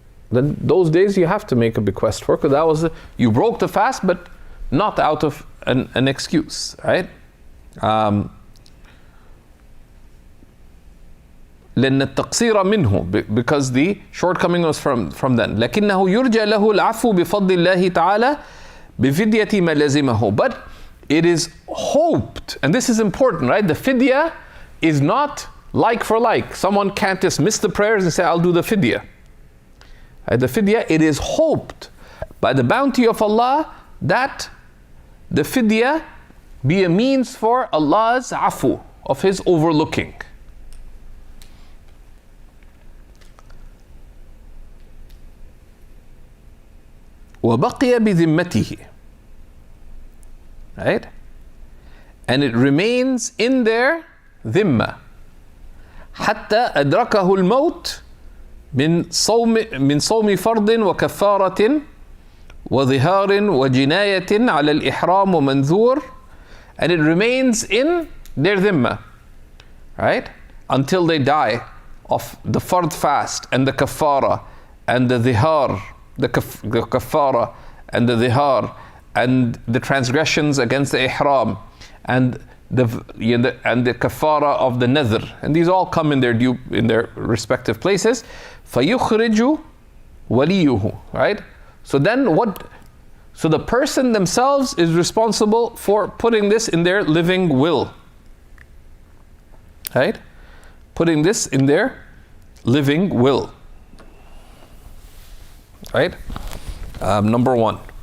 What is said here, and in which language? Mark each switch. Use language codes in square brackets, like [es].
[en] Then those days you have to make a bequest for, because you broke the fast, but not out of an excuse, right? [ar] لأن التقصير منه, [en] because the shortcoming was from then. [ar] لكنه يرجى له العفو بفضل الله تعالى بفدية ما لزمه. [en] But it is hoped, and this is important, right? The fidya is not like for like. Someone can't just miss the prayers and say, I'll do the fidya. The fidya, it is hoped by the bounty of Allah that the fidya be a means for Allah's afu, of His overlooking. [ar] وَبَقِيَ بِذِمَّتِهِ. [en] Right? And it remains in their dhimma. [ar] حتى أدركه الموت من صوم فرض وكفارة وظهار وجناية على الإحرام ومنذور. [en] And it remains in their dhimma, right? Until they die of the fard fast and the kafara and the dhihar, the kafara and the dhihar and the transgressions against the ihram and the kafara of the nadhr, and these all come in their respective places. [ar] فَيُخْرِجُ وَلِيُّهُ, [en] right? So then so the person themselves is responsible for putting this in their living will, right? Putting this in their living will, right? Number one.